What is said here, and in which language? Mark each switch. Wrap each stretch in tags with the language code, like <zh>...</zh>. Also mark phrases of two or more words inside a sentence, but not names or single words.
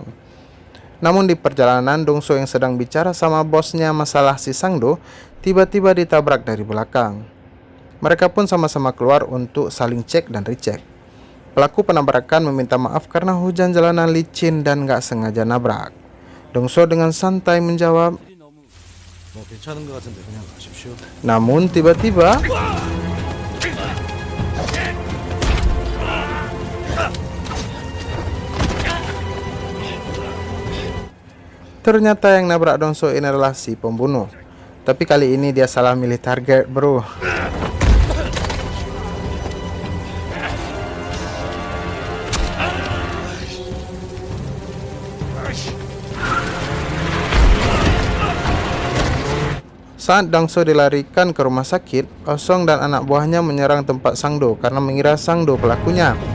<id>Namun di perjalanan, Dongso yang sedang bicara sama bosnya masalah si Sangdo tiba-tiba ditabrak dari belakang. Mereka pun sama-sama keluar untuk saling</id> <en>cek dan recheck.</en> <id>Pelaku penabrakan meminta maaf karena hujan jalanan licin dan gak sengaja nabrak. Dongso dengan santai menjawab,</id> <ko>뭐 괜찮은 것 같은데 그냥 가십시오.</ko> <id>namun tiba-tiba ternyata yang nabrak Dongso ini adalah si pembunuh. Tapi kali ini dia salah milih target, bro. Saat Dongso dilarikan ke rumah sakit, Osong dan anak buahnya menyerang tempat Sangdo karena mengira Sangdo pelakunya.</id>